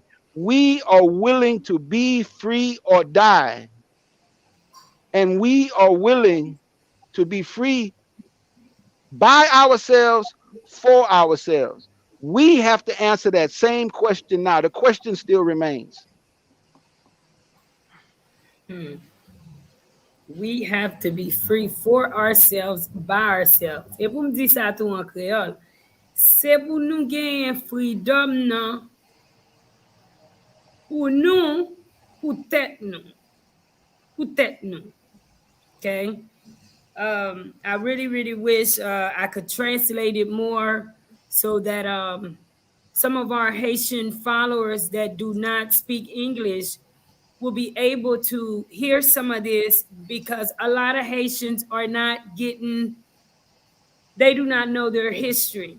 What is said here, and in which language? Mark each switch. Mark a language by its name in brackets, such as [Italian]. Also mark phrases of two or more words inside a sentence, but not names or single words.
[English] We are willing to be free or die, and we are willing to be free by ourselves, for ourselves. We have to answer that same question now. The question still remains. We have to be free for ourselves, by ourselves. [Haitian Creole] E pou m di sa tou an kreol, se pou nou genyen freedom nan, pou nou, pou tet nou. Pou tet nou. Okay? [English] I really, really wish I could translate it more so that some of our Haitian followers that do not speak English will be able to hear some of this, because a lot of Haitians are not getting, they do not know their history.